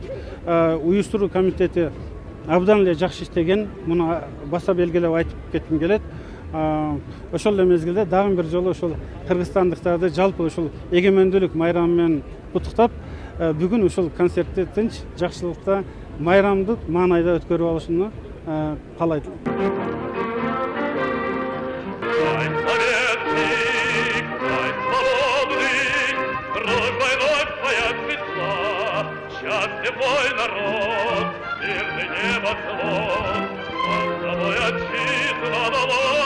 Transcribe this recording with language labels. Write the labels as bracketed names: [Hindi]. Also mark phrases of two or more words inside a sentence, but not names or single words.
[Kyrgyz] Уюштуруу комитети абдан эле жакшы иштеген, муну баса белгилеп айтып кетким келет. ошол эле мезгилде дагы бир жолу ошол кыргызстандыктарды жалпы ушул эгемендүүлүк майрамы менен куттуктап, бүгүн ушул концертти тынч, жакшылыкта, майрамдык маанайда өткөрүп алышыны каалайт. [Russian] Мой народ, мирный небосвод, от тобой отчизна дала.